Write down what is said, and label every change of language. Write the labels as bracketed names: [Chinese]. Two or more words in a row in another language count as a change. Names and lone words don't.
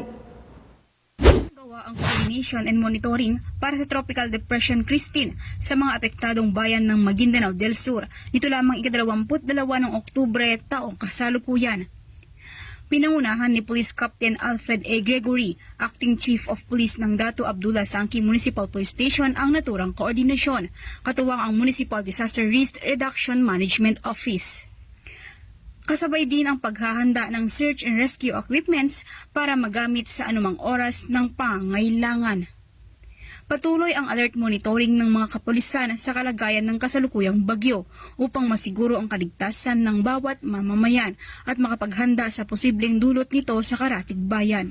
[Filipino] Gawa ang [English] coordination and monitoring [Filipino] para sa Tropical Depression Christine sa mga apektadong bayan ng Maguindanao del Sur. Nito lamang ika-22 ng Oktubre taong kasalukuyan. Pinangunahan ni Police Captain Alfred A. Gregory, [English] Acting Chief of Police [Filipino] ng Dato Abdullah Sangki Municipal Police Station ang naturang koordinasyon, katuwang ang Municipal Disaster Risk Reduction Management Office. Kasabay din ang paghahanda ng [English] search and rescue equipments [Filipino] para magamit sa anumang oras ng pangangailangan. Patuloy ang [English] alert monitoring [Filipino] ng mga kapulisan sa kalagayan ng kasalukuyang bagyo upang masiguro ang kaligtasan ng bawat mamamayan at makapaghanda sa posibleng dulot nito sa karatig bayan.